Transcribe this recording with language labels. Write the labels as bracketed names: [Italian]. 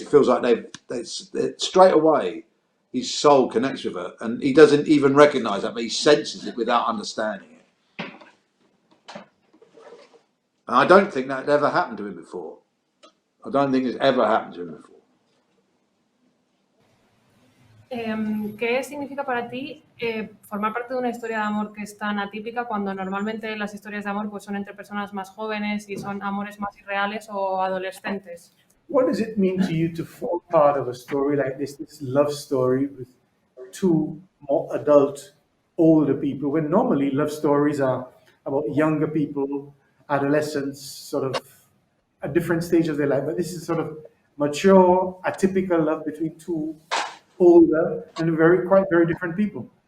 [English] It feels like they straight away, his soul connects with her, and he doesn't even recognize that, but he senses it without understanding it. And I don't think that ever happened to him before. I don't think it's ever happened to him before. [Spanish] ¿Qué significa para ti formar parte de una historia de amor que es tan atípica cuando normalmente las historias de amor pues, son entre personas más jóvenes y son amores más irreales o adolescentes? [English] What does it mean to you to form part of a story like this love story with two more adult, older people, when normally love stories are about younger people, adolescents, sort of at different stages of their life, but this is sort of mature, atypical love between two older and quite very different people?